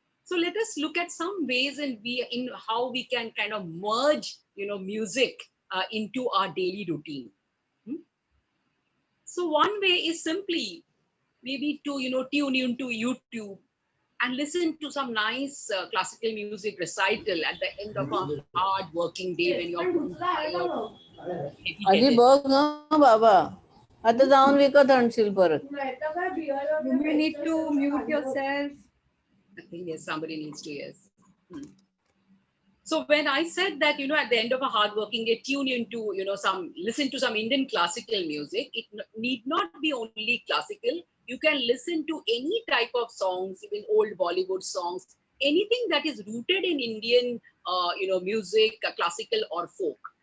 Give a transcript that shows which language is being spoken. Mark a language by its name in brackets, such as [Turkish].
[English] So let us look at some ways in how we can kind of merge, music into our daily routine. Hmm? So one way is simply maybe to, tune into YouTube and listen to some nice classical music recital at the end of a hard working day when you're feeling tired, heavy [Marathi] आधी [English] headed. [Marathi] बघ हं बाबा, आता जाऊन विकत आणशील परत. [English] You may need to mute yourself. I think yes, somebody needs to, yes. Hmm. So when I said that, at the end of a hard working day, tune into, listen to some Indian classical music, it need not be only classical. You can listen to any type of songs, even old Bollywood songs, anything that is rooted in Indian, music, classical or folk.